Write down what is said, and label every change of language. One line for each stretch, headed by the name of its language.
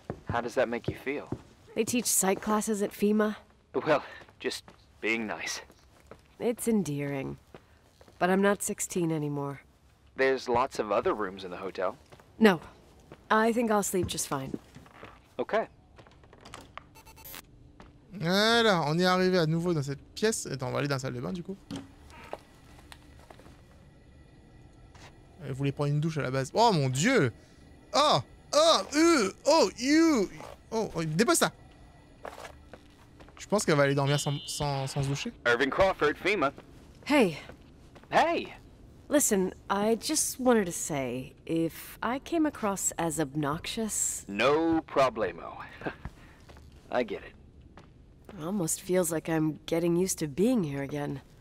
English: How does that make you feel? They teach psych classes at FEMA. Well, just being nice. It's endearing. But I'm not 16 anymore. There's lots of other rooms in the hotel. No. I think I'll sleep just fine. Okay.
French: Voilà, on est arrivé à nouveau dans cette pièce. Attends, on va aller dans la salle de bain du coup. Elle voulait prendre une douche à la base. Oh mon dieu! Oh! Oh! Oh! You! Oh! Dépose ça! Je pense qu'elle va aller dormir sans se doucher.
English: Irving Crawford, FEMA. Hey, Hey! listen, I just wanted to say, if I came across as obnoxious, No problemo. I get it. it almost feels like I'm getting used to being here again.